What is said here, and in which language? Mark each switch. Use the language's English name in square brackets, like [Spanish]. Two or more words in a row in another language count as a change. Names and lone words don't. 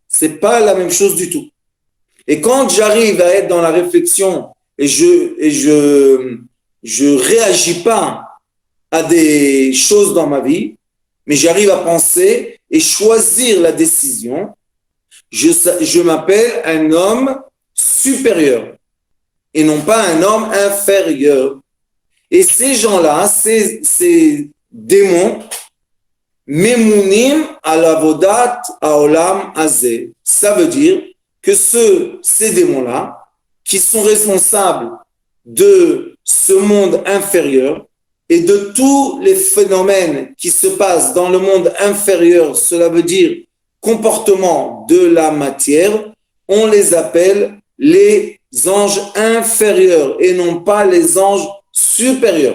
[French] C'est pas la même chose du tout. Et quand j'arrive à être dans la réflexion et je réagis pas à des choses dans ma vie, mais j'arrive à penser et choisir la décision, je m'appelle un homme supérieur et non pas un homme inférieur. Et ces gens-là, ces démons, [Hebrew] ממונים על עבודת העולם הזה. [French] Ça veut dire que ces démons-là, qui sont responsables de ce monde inférieur et de tous les phénomènes qui se passent dans le monde inférieur, cela veut dire comportement de la matière, on les appelle les anges inférieurs et non pas les anges supérieurs.